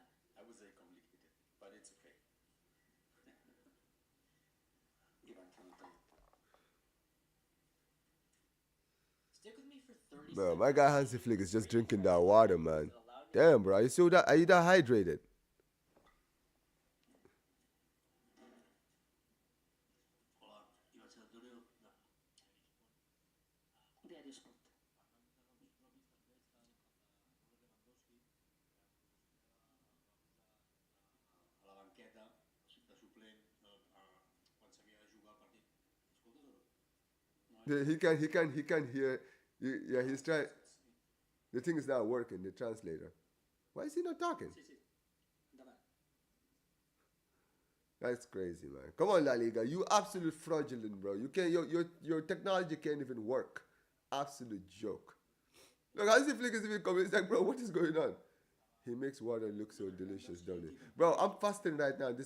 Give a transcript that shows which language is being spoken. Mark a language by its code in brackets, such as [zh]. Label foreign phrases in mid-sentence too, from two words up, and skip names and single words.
[en] I would say complicated, but it's okay. Stick with me for 30 Bro, seconds. my guy Hansi Flick is just drinking that water, man. Damn, bro, are you that hydrated? Diario Sport. [ca] A la banqueta, de suplent, quan s'havia de jugar el partit. Escoltes o no? [en] He can't hear. Yeah, he's trying. The thing is not working, the translator. Why is he not talking? [ca] Sí, sí. Endavant. [en] That's crazy, man. Come on, La Liga. You absolute fraudulent, bro. You can't. Your technology can't even work. Absolute joke. Look, Hansi Flick is even coming. It's like, bro, what is going on? He makes water look so delicious, don't he? Bro, I'm fasting right now.